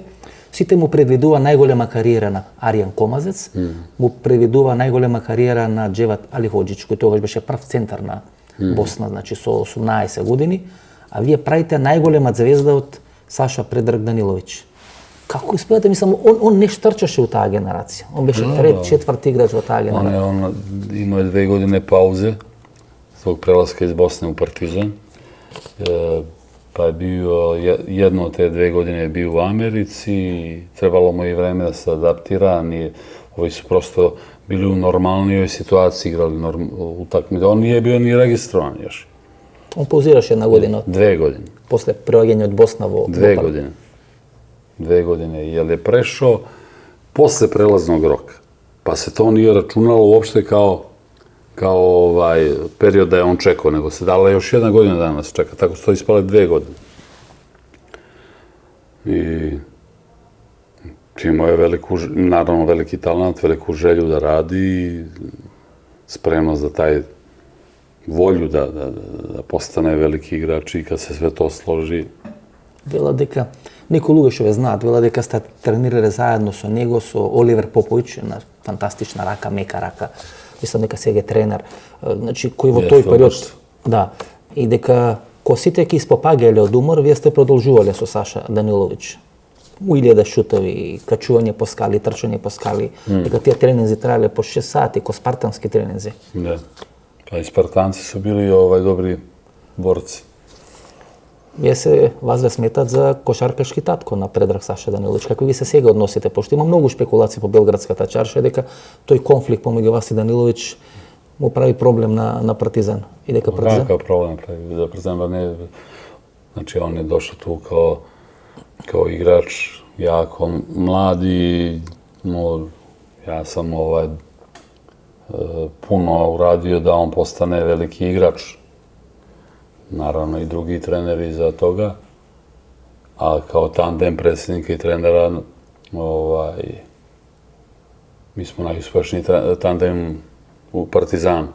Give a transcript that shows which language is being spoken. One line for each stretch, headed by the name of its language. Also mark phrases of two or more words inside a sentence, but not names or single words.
Macedonian: Сите му предвидува најголема кариера на Аријан Комазец, му предвидува најголема кариера на Джеват Алиходжич, кој тогаш беше прв центар на Босна, значи со 18 години, а вие правите најголема звезда од Саша Предраг Даниловиќ. Како успеате, мислам, он не штрчаше у таа генерација. Он беше трет, четврт играч во таа генерација.
Serbian: Он имao 2 godine pauze svog prelaska iz Bosne u Partizan. Pa je bio, jedno od te 2 godine je bio u Americi, trebalo mu i vreme da se adaptira, ovi su prosto bili u normalnijoj situaciji, igrali utakmice. On nije bio ni registrovan još.
Macedonian: Он pauzirаше една година.
Serbian: 2 godine.
Macedonian: После преоѓање од Босна во
Serbian: 2 godine. 2 godine, jer je prešao posle prelaznog roka. Pa se to nije računalo uopšte kao period da je on čekao, nego se dala još 1 godina dana se čeka, tako su to ispale 2 godine. I imao je naravno veliki talent, veliku želju da radi, spremnost za taj volju da postane veliki igrač i kad se sve to složi.
Macedonian: Вела дека некои луѓе што ве знаат, вела дека сте тренирале заедно со него, со Оливер Поповиќ, една фантастична рака, мека рака. Мислам дека сега е тренер, значи кој во тој период, да, и дека кога сите ќе испопаѓале од умор, вие сте продолжувале со Саша Даниловиќ. У 1000 шутови, качување по скали, трчање по скали, дека тие тренинзи траеле по 6 сати, ко спартански тренинзи. Да.
Serbian: Pa i Spartanci su bili dobri borci.
Macedonian: Вие се вас ве сметат за кошаркашки татко на Предраг Саша Даниловиќ. Како ви се сега односите? Пошто има многу шпекулации по белградската чарша дека тој конфликт помеѓу вас и Даниловиќ му прави проблем на Партизан. И дека Партизан...
Serbian: Какав проблем прави? За Партизан не... Значи, он je došao tu kao igrač, jako mladi, no, ja sam puno uradio da on postane veliki igrač. Naravno i drugi treneri iza toga, a kao tandem predsjednika i trenera, mi smo najuspešniji tandem u Partizanu.